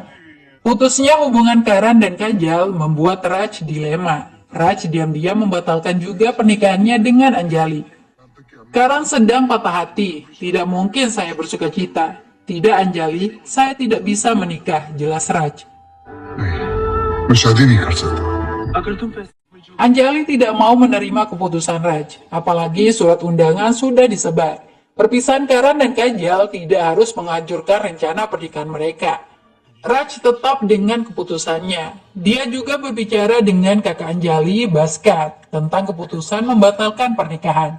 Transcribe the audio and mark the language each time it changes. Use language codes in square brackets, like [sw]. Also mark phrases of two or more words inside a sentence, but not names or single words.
[id] Putusnya hubungan Karan dan Kajal membuat Raj dilema. Raj diam-diam membatalkan juga pernikahannya dengan Anjali. Karan sedang patah hati. Tidak mungkin saya bersuka cita. Tidak Anjali, saya tidak bisa menikah, jelas Raj. [hi] मैं शादी नहीं कर सकता अगर तुम पैसे [id] Anjali tidak mau menerima keputusan Raj, apalagi surat undangan sudah disebar. Perpisahan Karan dan Kajal tidak harus menghancurkan rencana pernikahan mereka. Raj tetap dengan keputusannya. Dia juga berbicara dengan kakak Anjali, Bhaskar, tentang keputusan membatalkan pernikahan.